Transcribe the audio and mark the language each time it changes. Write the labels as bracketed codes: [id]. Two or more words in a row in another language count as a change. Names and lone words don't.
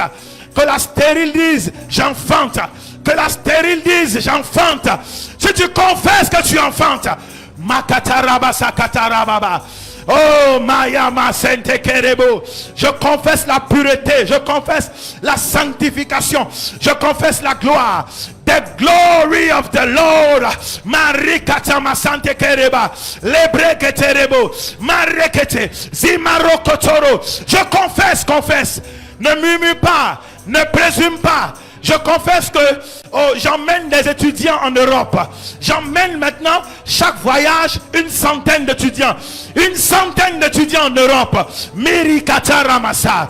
[fr] Que la stérile dise, j'enfante. Que la stérile dise, j'enfante. Si tu confesses que tu enfantes, Makatarabasa katarababa. Oh, Mayama Sente Kerebo. Je confesse la pureté. Je confesse la sanctification. Je confesse la gloire. [en] The glory of the Lord. Marikata Masante Kereba. Lebreke Terebo. Marekete. Zimarokotoro. [fr] Je confesse. Ne murmure pas. Ne présume pas. Je confesse que j'emmène des étudiants en Europe. J'emmène maintenant chaque voyage une centaine d'étudiants. Une centaine d'étudiants en Europe. Mirikata Ramasa.